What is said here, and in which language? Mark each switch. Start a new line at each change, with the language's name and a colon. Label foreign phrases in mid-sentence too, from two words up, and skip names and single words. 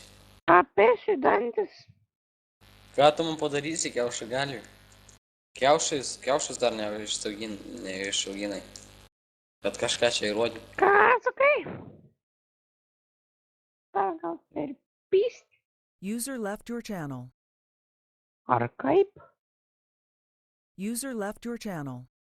Lithuanian: Apėsiu dantis. Ką tu man padarysi, kiaušai gali? Kiaušas dar neišauginai. Bet kažką čia įrodė. Ką sakai? Tau gal per pyst?
English: User left your channel.
Lithuanian: Ar kaip?
English: User left your channel.